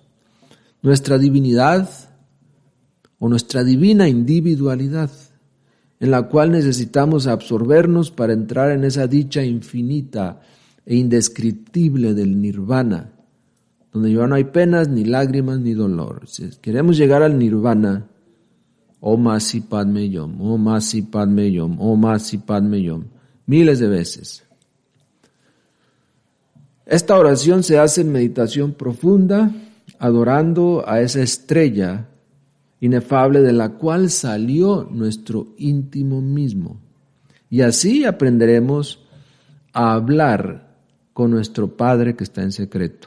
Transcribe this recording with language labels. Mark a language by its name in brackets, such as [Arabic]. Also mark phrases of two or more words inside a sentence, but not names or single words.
[Spanish] Nuestra divinidad o nuestra divina individualidad, en la cual necesitamos absorbernos para entrar en esa dicha infinita e indescriptible del nirvana, donde ya no hay penas, ni lágrimas, ni dolor. Si queremos llegar al nirvana, [Sanskrit] Om Masi Padme Yom, Om Masi Padme Yom, Om Masi Padme Yom, [Spanish] miles de veces. Esta oración se hace en meditación profunda, adorando a esa estrella inefable de la cual salió nuestro íntimo mismo. Y así aprenderemos a hablar con nuestro Padre que está en secreto.